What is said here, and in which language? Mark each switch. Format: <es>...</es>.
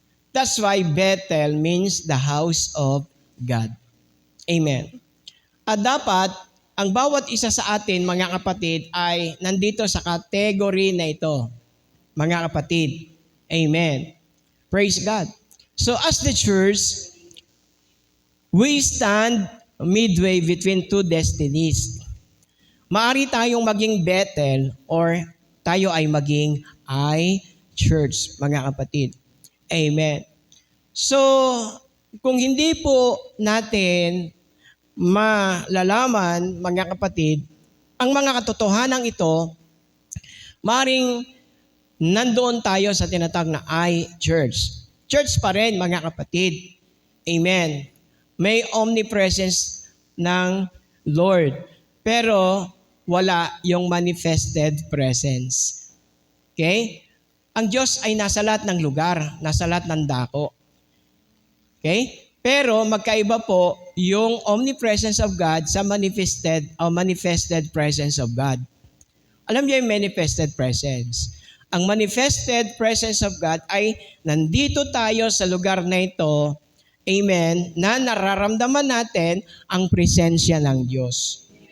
<en>That's why Bethel means the house of God. Amen.</en> <tl>At dapat, ang bawat isa sa atin, mga kapatid, ay nandito sa category na ito. Mga kapatid. Amen. Praise God.</tl> <en>So as the church, we stand midway between two destinies.</en> <tl>Maari tayong maging Bethel or tayo ay maging church, mga kapatid. Amen. So, kung hindi po natin malalaman, mga kapatid, ang mga katotohanan ito, maring nandoon tayo sa tinatawag na church. Church pa rin, mga kapatid. Amen. May omnipresence ng Lord. Pero wala yung manifested presence.</tl> <en>Okay?</en> <tl>Ang Diyos ay nasa lahat ng lugar, nasa lahat ng dako. Okay? Pero magkaiba po yung omnipresence of God sa manifested presence of God. Alam niyo yung manifested presence. Ang manifested presence of God ay nandito tayo sa lugar na ito, amen, na nararamdaman natin ang presensya ng Diyos.</tl>